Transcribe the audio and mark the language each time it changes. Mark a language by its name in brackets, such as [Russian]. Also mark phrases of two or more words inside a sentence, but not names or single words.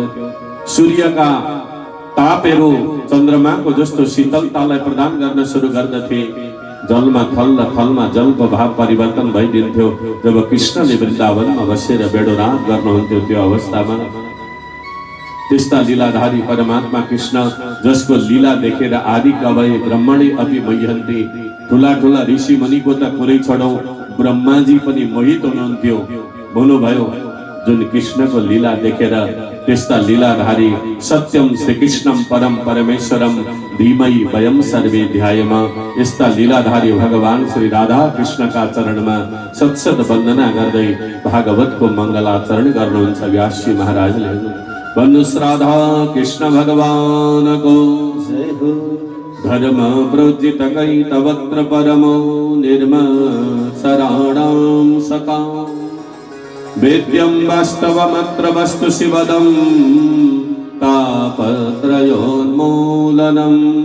[Nepali] सूर्यका तापहरू चन्द्रमाको जस्तो शीतलतालाई प्रदान गर्न सुरु गर्दथे। जलमा थल र थलमा जलको भाव परिवर्तन भइदिन्थ्यो। जब कृष्णले वृन्दावनमा बसेर बेडोरात गर्नुहुन्थ्यो त्यो अवस्थामा त्यस्ता लीलाधारी परमात्मा कृष्ण, जसको लीला देखेर [Sanskrit] आदि कवय ब्रह्मणे अपि मह्यन्ते, [Nepali] ठुला ठुला ऋषि मुनिको त कुरै छोडौं, ब्रह्माजी पनि मोहित हुनुहुन्थ्यो। भन्नुभयो जुन कृष्णको लीला देखेर त्यस्ता लीलाधारी [Sanskrit] सत्यम श्री कृष्णम परम परमेश्वरम धीमहि वयम सर्वे ध्यायम, [Nepali] यस्ता लीलाधारी भगवान श्री राधा कृष्णका चरणमा सत्सत वन्दना गर्दै भागवतको मङ्गलाचरण गर्नुहुन्छ व्यासजी महाराजले। भन्नुस् राधा कृष्ण भगवानको जय हो। [Sanskrit] धर्म प्रोज्जित कैतवत्र परमो निर्मत्सराणां सका, वेद्यं वास्तवमत्र वस्तु शिवदं तापत्रयोन्मूलनम्।